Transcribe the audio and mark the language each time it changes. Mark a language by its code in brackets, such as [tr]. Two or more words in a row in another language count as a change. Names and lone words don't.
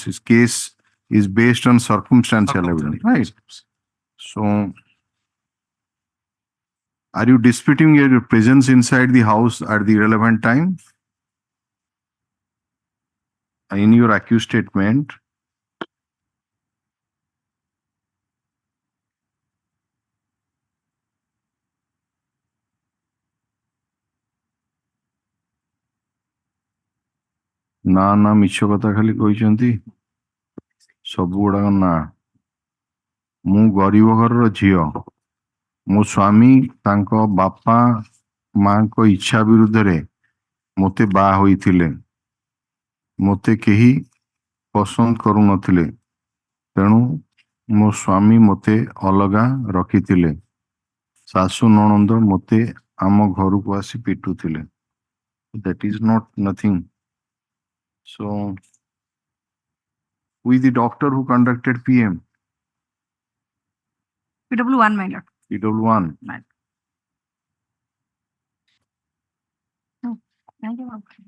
[en] This case is based on circumstantial evidence, right? So, are you disputing your presence inside the house at the relevant time? In your accused statement, [or] ନା ମିଛ କଥା ଖାଲି କହିଛନ୍ତି ସବୁ ଗୁଡାକ ନା ମୁଁ ଗରିବ ଘରର ଝିଅ ମୋ ସ୍ୱାମୀ ତାଙ୍କ ବାପା ମାଙ୍କ ଇଚ୍ଛା ବିରୁଦ୍ଧରେ ମୋତେ ବାହା ହୋଇଥିଲେ ମୋତେ କେହି ପସନ୍ଦ କରୁନଥିଲେ ତେଣୁ ମୋ ସ୍ୱାମୀ ମୋତେ ଅଲଗା ରଖିଥିଲେ ଶାଶୁ ନଣନ୍ଦ ମୋତେ ଆମ ଘରକୁ ଆସି ପିଟୁଥିଲେ [en] that is not nothing. So, who is the doctor who conducted PM? PW1, my lord. PW1. Right. Thank you.